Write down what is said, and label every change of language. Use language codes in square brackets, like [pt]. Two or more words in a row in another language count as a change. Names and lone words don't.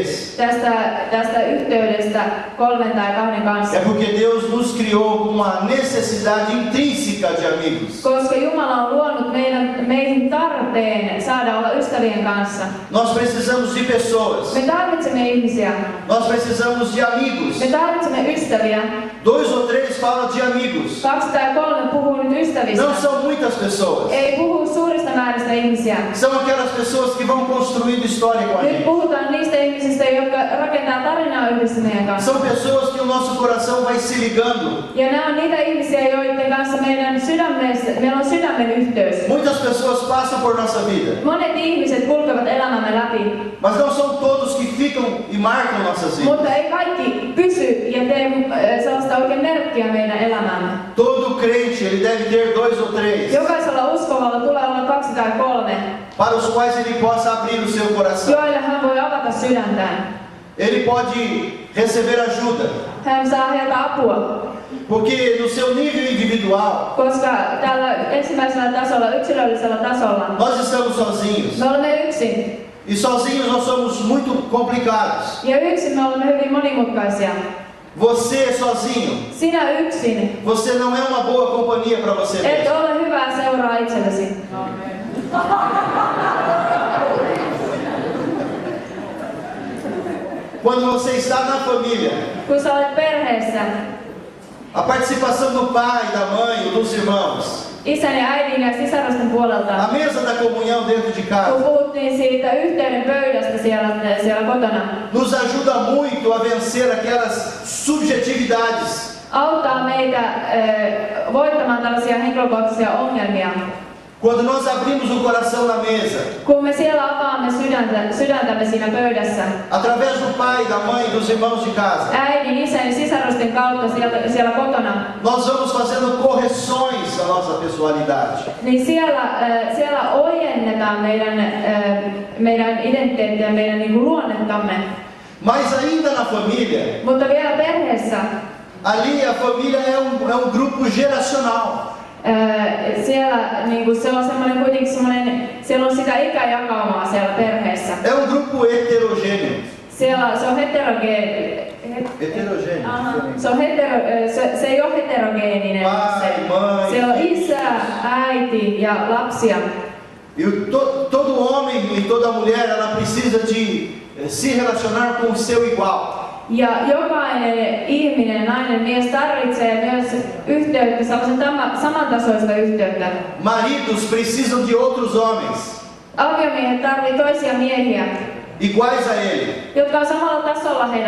[fi] tästä yhteydestä 3 tai 2 kanssa. [pt] É porque Deus nos criou com uma necessidade intrínseca de amigos. [fi] Koska Jumala on luonut meihin tarpeen saada olla ystävien kanssa. [pt] Nós precisamos de pessoas. [fi] Me tarvitsemme ihmisiä. [pt] Nós precisamos de amigos. [fi] Me tarvitsemme ystäviä. [pt] 2 ou 3 fala de amigos. [fi] 2 tai 3 puhuu nyt ystävistä. [pt] Não são muitas pessoas. [fi] Ei puhu suurista määristä ihmisiä. [pt] São aquelas pessoas que vão construindo história com a [fi] Nyt [pt] gente. [fi] puhutaan niistä ihmisistä, jotka rakentaa tarinaa yhdessä meidän kanssa. [pt] São pessoas que o nosso coração vai se ligando. [fi] Ja nämä on niitä ihmisiä, joiden kanssa meillä on sydämen yhteys. [pt] Muitas pessoas passam por nossa vida, [fi] Monet ihmiset kulkevat elämämme läpi, [pt] mas não são todos que ficam e marcam nossas vidas. [fi] mutta ei kaikki pysy ja tee sellaista oikein merkkiä meidän elämäämme. [pt] Todo crente, ele deve ter 2 ou 3, [fi] Jokaisella uskovalla tulee olla 2 tai 3, [pt] para os quais ele possa abrir o seu coração. [fi] joille hän voi avata sydäntään. [pt] Ele pode receber ajuda, [fi] Hän saa heiltä apua, [pt] porque no seu nível individual, [fi] koska tällä ensimmäisellä tasolla, yksilöllisellä tasolla, [pt] nós estamos sozinhos. [fi] me olemme yksin. [pt] E sozinhos nós somos muito complicados. [fi] Ja yksin me olemme hyvin monimutkaisia. [pt] Você sozinho, [fi] Sinä yksin [pt] você não é uma boa companhia para você [fi] et [pt] mesmo. [fi] ole hyvää seuraa itsellesi. [pt] Quando você está na família, [fi] Kun sä olet perheessä, [pt] a participação do pai, da mãe, dos irmãos, [fi] isän ja äidin ja sisarusten puolelta, [pt] a mesa da comunhão dentro de [fi] kun [pt] casa, [fi] puhuttiin siitä yhteyden pöydästä siellä kotona, [pt] nos ajuda muito a vencer aquelas subjetividades. [fi] auttaa meitä voittamaan tällaisia henkilökohtaisia ongelmia. [pt] Quando nós abrimos o coração na mesa, [fi] Kun me siellä avaamme sydäntämme siinä pöydässä, [pt] através do pai, da mãe, dos irmãos de casa, [fi] äidin, isän ja sisarusten kautta siellä kotona, [pt] nós vamos fazendo correções à nossa personalidade. [fi] niin siellä ojennetaan meidän identiteettiä, meidän niin kuin luonnettamme. [pt] Mas ainda na família, [fi] Mutta vielä perheessä, [pt] ali a família é um grupo geracional. [fi] siellä niin kuin se on semmoinen kuitenkin semmoinen, siellä on sitä ikäjakaumaa siellä perheessä. [pt] É um grupo heterogêneo. [fi] Siellä se on heterogeeninen. Se ei ole heterogeeninen. [pt] Pai, mãe. [fi] Siellä on isä, äiti ja lapsia. [pt] E todo homem e toda mulher, ela precisa de se relacionar com o seu igual. [fi] Ja jokainen ihminen, nainen, mies tarvitsee myös yhteyttä, sellaisen samantasoista yhteyttä. [pt] Maridos precisam de outros homens, [fi] Aviomiehet tarvitsevat toisia miehiä, [pt] iguais a ele, [fi] jotka on samalla tasolla heidän